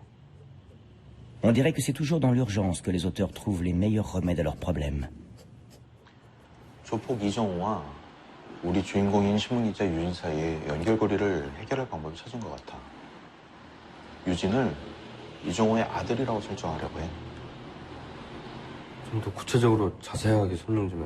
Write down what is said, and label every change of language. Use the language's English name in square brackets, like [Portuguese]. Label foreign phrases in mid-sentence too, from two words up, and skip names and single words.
[French] On dirait que c'est toujours dans l'urgence que les auteurs trouvent les meilleurs remèdes à leurs problèmes. [Korean] 조폭 이정호와 우리 주인공인 신문기자 유진 사이의 연결고리를 해결할 방법을 찾은 것 같아. 유진을 이정호의 아들이라고 설정하려고 해. 좀 더 구체적으로 자세하게 설명 좀 해.